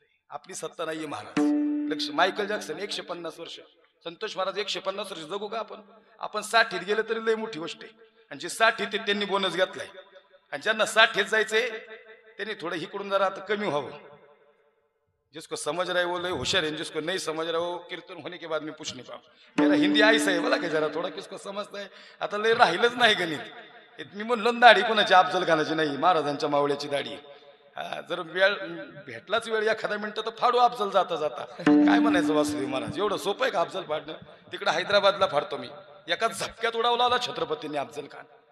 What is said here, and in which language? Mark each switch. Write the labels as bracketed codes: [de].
[mr] आपली सत्ता नाहीये महाराज. लक्ष. मायकल जॅक्सन 150 वर्ष, संतोष महाराज 150 वर्ष जगू का आपण? आपण 60 गेले तरी लई मोठी गोष्ट आहे. आणि जे 60 त्यांनी बोनस घेतलाय आणि ज्यांना 60 जायचंय त्यांनी थोडं इकडून जरा आता कमी व्हावं. [hi] जिसको समझ रहे वो लय होशियार है, जिसको नहीं समझ रहा वो कीर्तन होने के बाद में पूछने पाओ. मेरा हिंदी ऐसा है बोला की जरा थोडा किसको समजता है. [mr] आता लय राहिलंच नाही गणित. मी म्हणलो दाढी कोणाची अफजल खानाची नाही, महाराजांच्या मावळ्याची दाढी. जर वेळ भेटलाच वेळ एखादा मिनिट तर फाडू अफजल जाता जाता. काय म्हणायचं वासुदेव महाराज? एवढं सोपं आहे का अफजल फाडणं? तिकडे हैदराबादला फाडतो मी. एका झपक्यात उडावला छत्रपतींनी अफजल खान.